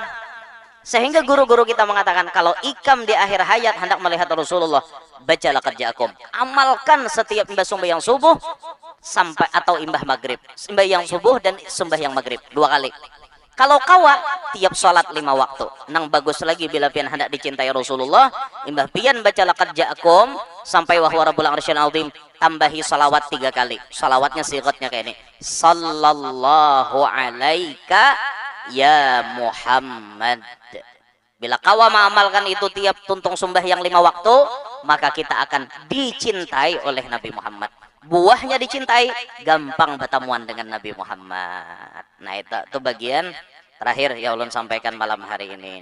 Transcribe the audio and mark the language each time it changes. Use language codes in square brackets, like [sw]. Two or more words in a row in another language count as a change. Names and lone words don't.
[bjn] Sehingga guru-guru kita mengatakan kalau ikam di akhir hayat hendak melihat Rasulullah, baca [ar] laqad ja'akum. [bjn] Amalkan setiap imbas sembahyang subuh sampai atau imbah maghrib. Sembahyang subuh dan sembahyang maghrib 2 kali. Kalau kawa tiap sholat 5 waktu. Nang bagus lagi bila pian hendak dicintai Rasulullah, imbah pian baca [ar] laqad ja'akum [bjn] sampai [ar] wa huwa rabbul arsyil azim, [bjn] tambahi salawat 3 kali. Salawatnya sigatnya kayak ini. [ar] Sallallahu alaika ya Muhammad. [bjn] Bila kawa mengamalkan itu tiap tuntung sembahyang 5 waktu, maka kita akan dicintai oleh Nabi Muhammad. Buahnya dicintai, gampang bertemuan dengan Nabi Muhammad. Nah itu bagian terakhir yang ulun sampaikan malam hari ini.